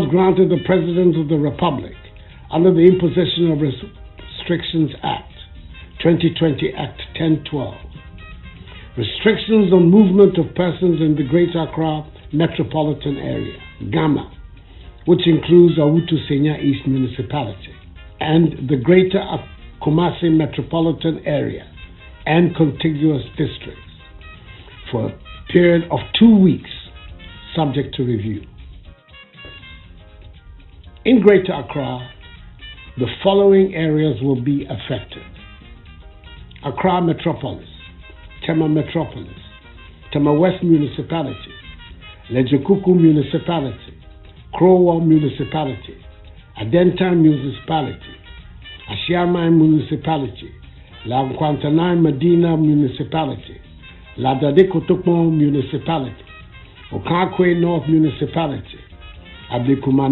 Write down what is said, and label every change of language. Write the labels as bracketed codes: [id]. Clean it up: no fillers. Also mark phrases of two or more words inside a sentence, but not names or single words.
[en] granted the President of the Republic under the Imposition of Restrictions Act, 2020 Act 1012, restrictions on movement of persons in the Greater Accra metropolitan area, GAMA, which includes Awutu Senya East Municipality, and the Greater Kumasi metropolitan area and contiguous districts for a period of 2 weeks, subject to review. In Greater Accra, the following areas will be affected: Accra Metropolis, Tema Metropolis, Tema West Municipality, Lejekuku Municipality, Krowa Municipality, Adenta Municipality, Ashiamai Municipality, La Nkwantanai Medina Municipality, La Dadekotokmo Municipality, Okakwe North Municipality, Ablikuma